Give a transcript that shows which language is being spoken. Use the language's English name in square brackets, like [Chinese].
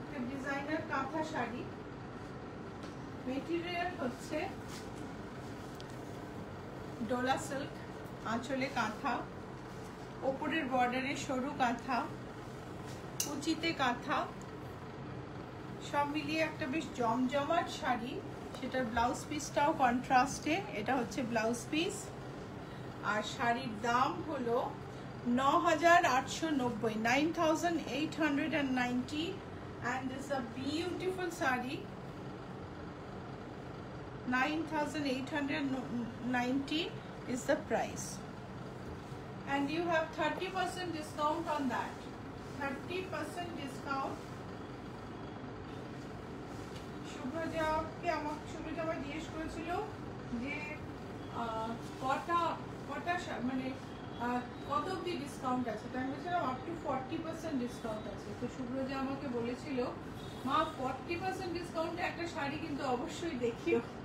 [Bangla] Designer কাঁথা sari. Material হচ্ছে Dola silk, আঁচলে কাঁথা, ওপরের বর্ডারে সরু কাঁথা, কুচিতে কাঁথা, সব মিলিয়ে একটা বেশ জমজমাট শাড়ি। সেটার ব্লাউজ পিসটাও কন্ট্রাস্টে, এটা হচ্ছে ব্লাউজ পিস। আর শাড়ির দাম হলো 9,890, 9,890, [English] and this is a beautiful saree. 9,890 is the price, and you have 30% discount on that. 30% discount. [Bangla] শুভ্রজাকে আমাকে জিজ্ঞেস করেছিল যে কটা মানে কত অবধি ডিসকাউন্ট আছে, তাই আমি বলছিলাম আপ টু 40% ডিসকাউন্ট আছে। তো শুভ্রজা আমাকে বলেছিল, মা 40% ডিসকাউন্টে একটা শাড়ি কিন্তু অবশ্যই দেখিও।